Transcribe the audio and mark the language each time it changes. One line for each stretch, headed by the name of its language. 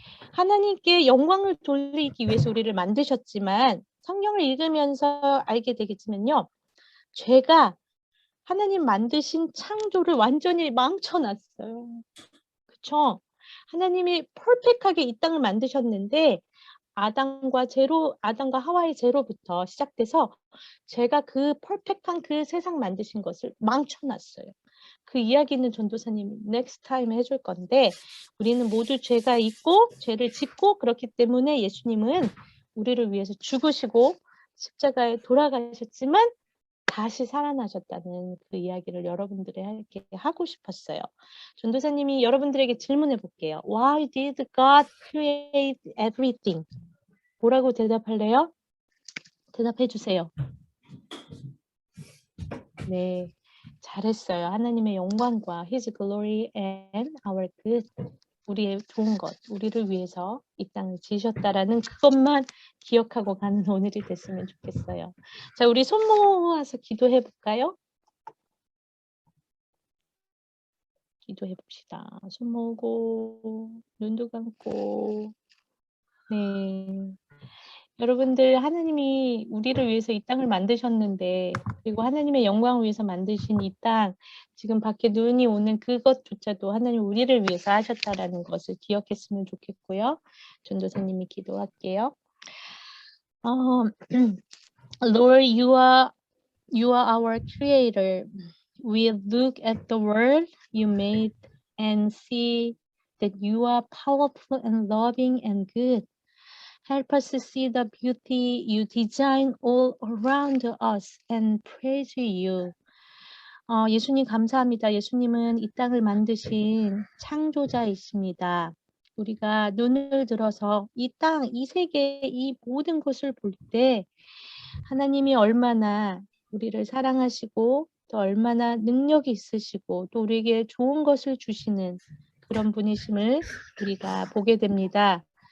Korean: 하나님께 영광을 돌리기 위해서 우리를 만드셨지만 성경을 읽으면서 알게 되겠지만요. 죄가 하나님 만드신 창조를 완전히 망쳐놨어요. 그쵸? 하나님이 퍼펙트하게 이 땅을 만드셨는데 아담과 하와의 죄로부터 시작돼서 제가 그 퍼펙트한 그 세상 만드신 것을 망쳐놨어요. 그 이야기는 전도사님
English: next time
Korean: 해줄 건데 우리는 모두 죄가 있고 죄를 짓고 그렇기 때문에 예수님은 우리를 위해서 죽으시고 십자가에 돌아가셨지만 다시 살아나셨다는 그 이야기를 여러분들에게 하고 싶었어요. 전도사님이 여러분들에게 질문해 볼게요.
English: Why did God create everything?
Korean: 뭐라고 대답할래요? 대답해 주세요. 네, 잘했어요. 하나님의 영광과
English: His glory and our good.
Korean: 우리의 좋은 것, 우리를 위해서 이 땅을 지으셨다라는 그것만 기억하고 가는 오늘이 됐으면 좋겠어요. 자, 우리 손 모아서 기도해 볼까요? 기도해 봅시다. 손 모으고 눈도 감고. 네. 여러분들 하나님이 우리를 위해서 이 땅을 만드셨는데 그리고 하나님의 영광을 위해서 만드신 이 땅 지금 밖에 눈이 오는 그것조차도 하나님 우리를 위해서 하셨다라는 것을 기억했으면 좋겠고요. 전도사님이 기도할게요.
English: Lord, you are our creator. We look at the world you made and see that you are powerful and loving and good. Help us to see the beauty you design all around us and praise you.
Korean: 예수님 감사합니다. 예수님은 이 땅을 만드신 창조자이십니다. 우리가 눈을 들어서 이 땅, 이 세계, 이 모든 것을 볼 때 하나님이 얼마나 우리를 사랑하시고 또 얼마나 능력이 있으시고 또 우리에게 좋은 것을 주시는 그런 분이심을 우리가 보게 됩니다.